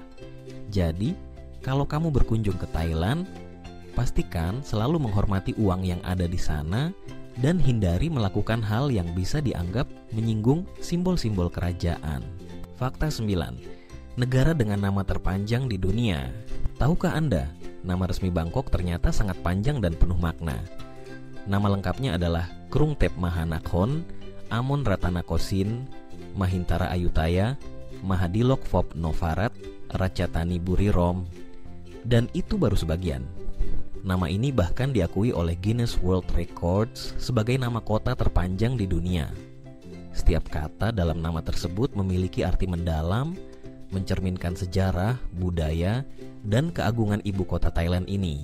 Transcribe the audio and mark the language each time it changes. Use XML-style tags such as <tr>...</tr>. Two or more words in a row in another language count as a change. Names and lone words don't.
<id>Jadi, kalau kamu berkunjung ke Thailand, pastikan selalu menghormati uang yang ada di sana dan hindari melakukan hal yang bisa dianggap menyinggung simbol-simbol kerajaan. Fakta 9. Negara dengan nama terpanjang di dunia. Tahukah Anda, nama resmi Bangkok ternyata sangat panjang dan penuh makna. Nama lengkapnya adalah Krungthep Mahanakhon, Amon Ratanakosin, Mahintara Ayutthaya, Mahadilok Phop Novarat, Ratchathani Burirom. Dan itu baru sebagian. Nama ini bahkan diakui oleh Guinness World Records sebagai nama kota terpanjang di dunia. Setiap kata dalam nama tersebut memiliki arti mendalam, mencerminkan sejarah, budaya, dan keagungan ibu kota Thailand ini.</id>